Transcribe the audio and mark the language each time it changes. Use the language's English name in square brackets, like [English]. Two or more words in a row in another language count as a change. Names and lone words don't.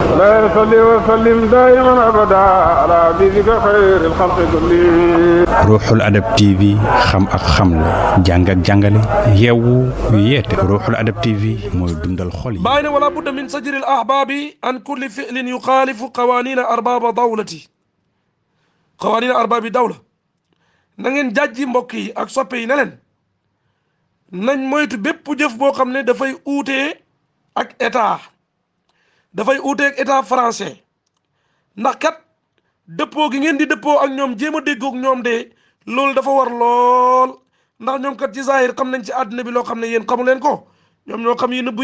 [Arabic] لا يصلي وسلم دائما أبدا على حبيبك خير الخلق كلهم. [Wolof] Ruuxul Adab TV xam ak xamle jàng ak jàngale yeewu yeete Ruuxul Adab TV mooy dundal xol yi. bàyyi ne [Arabic] ولا بد من زجر الأحباب عن كل فعل يخالف قوانين أرباب الدولة قوانين أرباب الدولة [Wolof] na ngeen jàjji mbokk yi ak soppe yi ne leen nañ moytu bépp jëf boo xam ne dafay uutee ak état dafay uutee ak [French] état français [Wolof] ndax kat dëppoo gi ngeen di dëppoo ak ñoom jéem a déggoog ñoom de loolu dafa war lool ndax ñoom kat ci zahir xam nañ ci àdduna bi loo xam ne yéen xamu leen ko ñoom ñoo xam yi nëbb